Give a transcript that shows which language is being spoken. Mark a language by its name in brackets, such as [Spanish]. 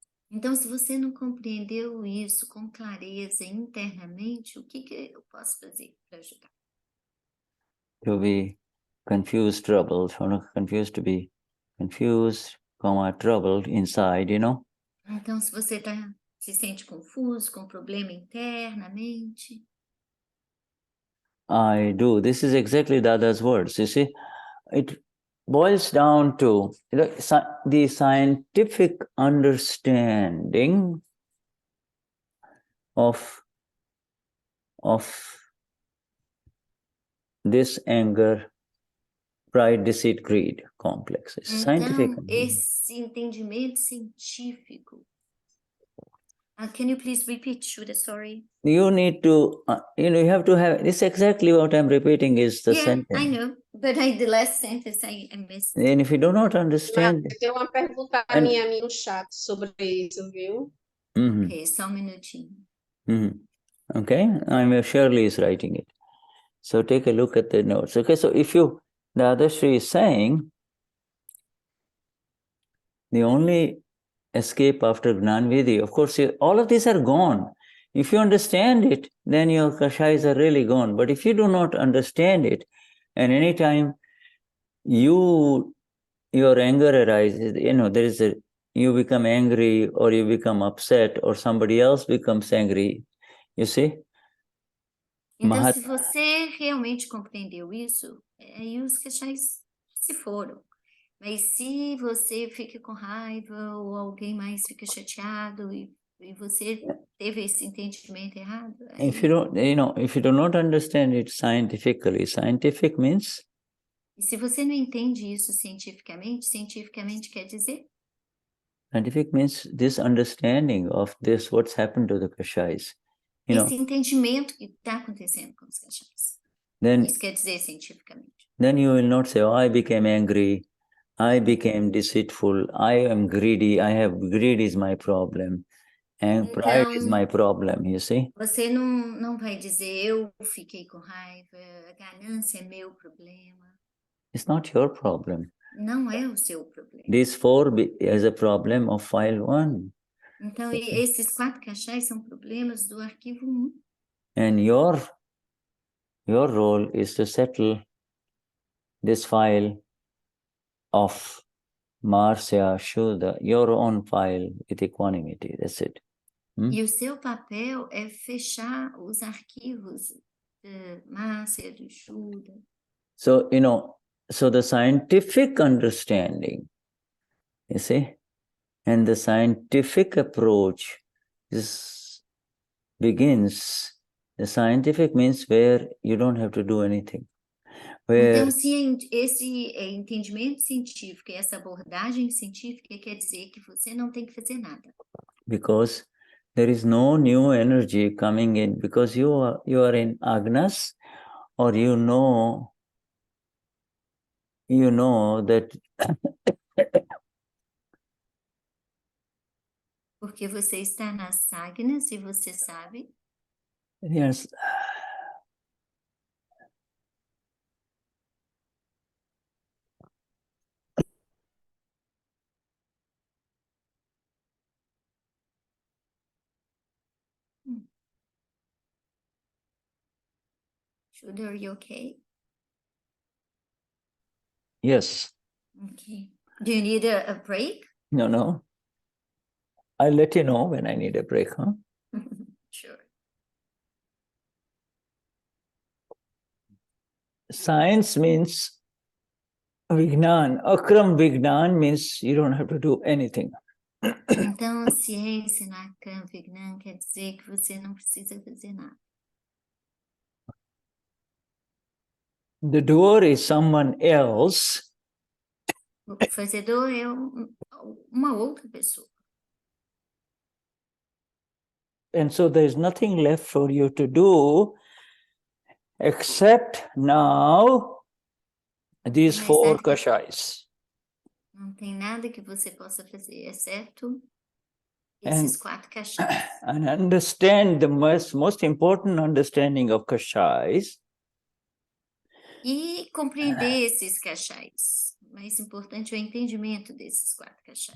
[Portuguese] Então, se você não compreendeu isso com clareza internamente, o que eu posso fazer para ajudar? [English] To be confused, troubled, to be confused, troubled inside, [Portuguese] Então, se você se sente confuso, com problema internamente. [English] I do. This is exactly Dada's words. You see, it boils down to the scientific understanding of this anger, pride, deceit, greed complexes. Então, esse entendimento científico. Can you please repeat, Shuddha? Sorry. You need to, you have to have, this exactly what I'm repeating is the sentence. I know, but the last sentence I missed. And if you do not understand... [Portuguese] Tem uma pergunta minha no chat sobre isso, viu? Ok, só minutinho. [English] Okay, Schirley is writing it. So take a look at the notes. Okay, so if the Dadashri is saying, the only escape after Gnanvidhi, of course, all of these are gone. If you understand it, then your Kashayas are really gone. But if you do not understand it, and anytime your anger arises, you become angry or you become upset or somebody else becomes angry, you see? [Portuguese] Então, se você realmente compreendeu isso, aí os Kashayas se foram. Mas se você fica com raiva ou alguém mais fica chateado e você teve esse entendimento errado... Aí... [English] If you do not understand it scientifically, scientific means... [Portuguese] E se você não entende isso cientificamente quer dizer? [English] Scientific means this understanding of this, what's happened to the Kashayas. [Portuguese] Esse entendimento que está acontecendo com os Kashayas. Isso quer dizer cientificamente. [English] Then you will not say, I became angry, I became deceitful, I am greedy, greed is my problem, and pride is my problem, you see? [Portuguese] Você não vai dizer, eu fiquei com raiva, a ganância é meu problema. [English] It's not your problem. [Portuguese] Não é o seu problema. [English] These 4 is a problem of file 1. [Portuguese] Então, esses 4 Kashayas são problemas do arquivo 1. [English] And your role is to settle this file of Marcia, Shuddha, your own file with equanimity. That's it. [Portuguese] E o seu papel é fechar os arquivos de Marcia, de Shuddha. [English] So, so the scientific understanding, you see, and the scientific approach begins. The scientific means where you don't have to do anything. [Portuguese] Então, se esse entendimento científico e essa abordagem científica quer dizer que você não tem que fazer nada. [English] Because there is no new energy coming in, because you are in agnas, or you know that [Portuguese] Porque você está nas sagnas e você sabe. [English] yes. Shuddha, are you okay? Yes. Okay. Do you need a break? No. I'll let you know when I need a break, huh? Sure. Science means Vignan. Akram Vignan means you don't have to do anything. [Portuguese] Então, a ciência na Akram Vignan quer dizer que você não precisa fazer nada. [English] The doer is someone else. [Portuguese] O fazedor é uma outra pessoa. [English] And so there's nothing left for you to do except now these four kashais. [Portuguese] Não tem nada que você possa fazer, exceto esses 4 kashais. [English] And understand the most important understanding of kashais. [Portuguese] E compreender esses kashais. O mais importante é o entendimento desses 4 kashais.